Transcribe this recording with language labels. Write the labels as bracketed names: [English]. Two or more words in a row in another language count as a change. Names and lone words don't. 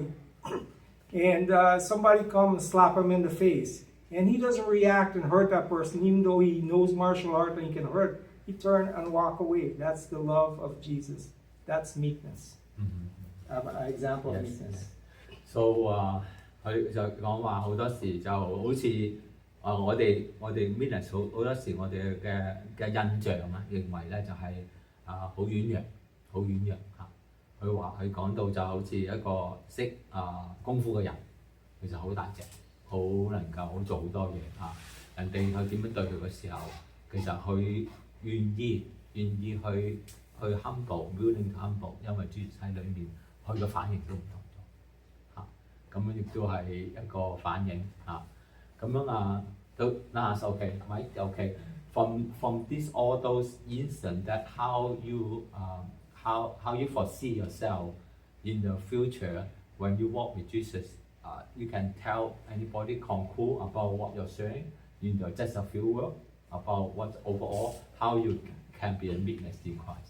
[English] And somebody come and slap him in the face. And he doesn't react and hurt that person, even though he knows martial art and he can hurt. He turn and walk away. That's the love of Jesus. That's meekness. An example of meekness. [Cantonese] So 佢就講話好多時就好似我哋 meekness 好多時我哋嘅印象啊，認為咧就係好軟弱嚇。佢講到就好似一個識功夫嘅人，其實好大隻，好能夠做好多嘢嚇。人哋去點樣對佢嘅時候，其實佢願意去 humble， [English] willing to humble， [Cantonese] 因為主喺裏面，佢嘅反應都唔同。咁樣亦都係一個反應嚇，咁樣都嗱 [English] OK from this all those incidents that how you foresee yourself in the future when you walk with Jesus, you can tell anybody conclude about what you're saying in just a few words about what overall how you can be a witness in Christ.